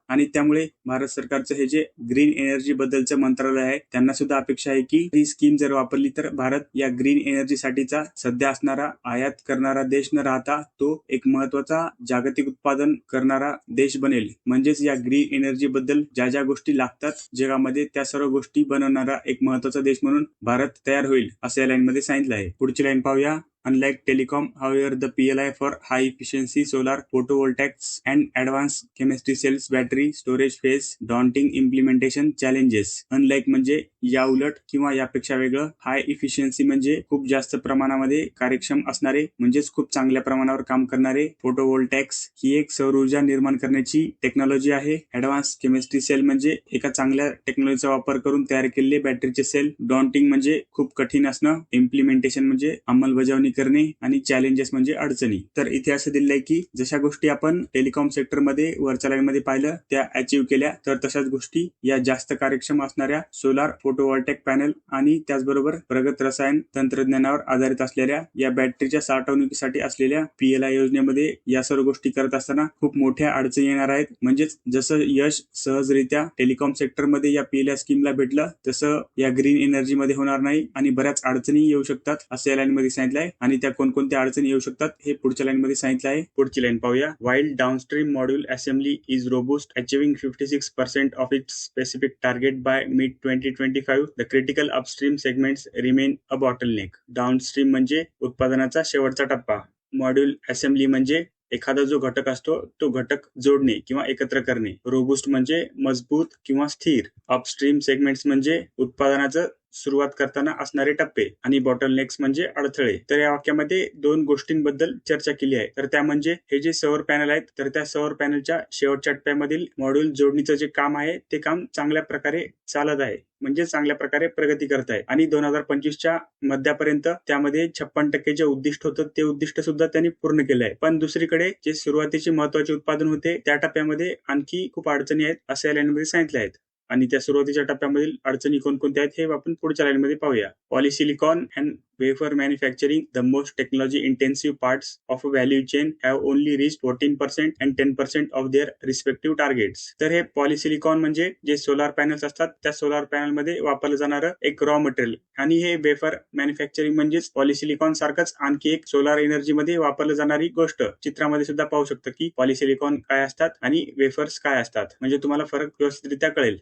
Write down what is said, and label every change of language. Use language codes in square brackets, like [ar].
[mr] आणि त्यामुळे भारत सरकारचं हे जे ग्रीन एनर्जी बद्दलचं मंत्रालय आहे त्यांना सुद्धा अपेक्षा आहे की ही स्कीम जर वापरली तर भारत या ग्रीन एनर्जी साठीचा सध्या असणारा आयात करणारा देश न राहता तो एक महत्वाचा जागतिक उत्पादन करणारा देश बनेल. म्हणजेच या ग्रीन एनर्जी बद्दल ज्या ज्या गोष्टी लागतात जगामध्ये त्या सर्व गोष्टी बनवण्यासाठी बनवणारा एक महत्वाचा देश म्हणून भारत तयार होईल असं या लाईनमध्ये सांगितलं आहे. पुढची लाईन पाहूया. [en] Unlike telecom, however, the PLI for high-efficiency solar photovoltaics and advanced chemistry cells battery storage face daunting implementation challenges. [mr] Unlike म्हणजे या उलट किंवा यापेक्षा वेगळं. हाय इफिशियन्सी म्हणजे खूप जास्त प्रमाणामध्ये कार्यक्षम असणारे, म्हणजेच खूप चांगल्या प्रमाणावर काम करणारे. फोटोव्होल्टॅक्स ही एक सौर ऊर्जा निर्माण करण्याची टेक्नॉलॉजी आहे. ऍडव्हान्स केमिस्ट्री सेल म्हणजे एका चांगल्या टेक्नॉलॉजीचा वापर करून तयार केलेले बॅटरीचे सेल. डॉन्टिंग म्हणजे खूप कठीण असणं. इम्प्लिमेंटेशन म्हणजे अंमलबजावणी करणे. आणि चॅलेंजेस म्हणजे अडचणी. तर इथे असं दिलेलं आहे की जशा गोष्टी आपण टेलिकॉम सेक्टरमध्ये वरच्या लाईन मध्ये पाहिलं त्या अचीव्ह केल्या, तर तशाच गोष्टी या जास्त कार्यक्षम असणाऱ्या सोलार फोटोव्होल्टेक पॅनल आणि त्याचबरोबर प्रगत रसायन तंत्रज्ञानावर आधारित असलेल्या या बॅटरीच्या साठवणुकीसाठी असलेल्या PLI योजनेमध्ये या सर्व गोष्टी करत असताना खूप मोठ्या अडचणी येणार आहेत. म्हणजेच जसं यश सहजरित्या टेलिकॉम सेक्टरमध्ये या PLI स्कीमला भेटलं तसं या ग्रीन एनर्जी मध्ये होणार नाही आणि बऱ्याच अडचणी येऊ शकतात असं या लाईन मध्ये सांगितलं आहे. आणि त्या कोणकोणत्या अडचणी येऊ शकतात हे पुढच्या लाईन मध्ये सांगितलं आहे. पुढची लाईन पाहूया. [en] While downstream module assembly is robust, achieving 56% of its specific target by mid 2025, the critical upstream segments remain a bottleneck. [mr] Downstream म्हणजे उत्पादनाचा शेवटचा टप्पा. मॉड्यूल असेंब्ली म्हणजे एखादा जो घटक असतो तो घटक जोडणे किंवा एकत्र करणे. रोबुस्ट म्हणजे मजबूत किंवा स्थिर. अपस्ट्रीम सेगमेंट्स म्हणजे उत्पादनाचं सुरुवात करताना असणारे टप्पे. आणि बॉटलनेक्स म्हणजे अडथळे. तर या वाक्यामध्ये दोन गोष्टींबद्दल चर्चा केली आहे. तर त्या म्हणजे हे जे सौर पॅनल आहेत तर त्या सौर पॅनलच्या शेवटच्या टप्प्यामधील मॉड्यूल जोडणीचं जे काम आहे ते काम चांगल्या प्रकारे चालत आहे, म्हणजे चांगल्या प्रकारे प्रगती करत आहे. आणि 2025च्या मध्यापर्यंत त्यामध्ये 56% जे उद्दिष्ट होतं ते उद्दिष्ट सुद्धा त्यांनी पूर्ण केलं आहे. पण दुसरीकडे जे सुरुवातीचे महत्वाचे उत्पादन होते त्या टप्प्यामध्ये आणखी खूप अडचणी आहेत असं या लाईनमध्ये सांगितले आहेत. आणि त्या सुरुवातीच्या टप्प्यामधील अडचणी कोणकोणत्या आहेत हे आपण पुढच्या लाईनमध्ये पाहूया. [en] Polysilicon and wafer manufacturing, the most technology intensive parts of a value chain, have only reached 14% and 10% of their respective targets. [mr] तर हे पॉलिसिलिकॉन म्हणजे जे सोलार पॅनल्स असतात त्या सोलार पॅनल मध्ये वापरलं जाणारं एक रॉ मटेरियल. आणि हे वेफर मॅन्युफॅक्चरिंग म्हणजेच पॉलिसिलिकॉन सारखंच आणखी एक सोलार एनर्जी मध्ये वापरलं जाणारी गोष्ट. चित्रामध्ये सुद्धा पाहू शकता की पॉलिसिलिकॉन काय असतात आणि वेफर्स काय असतात, म्हणजे तुम्हाला फरक व्यवस्थितरित्या कळेल.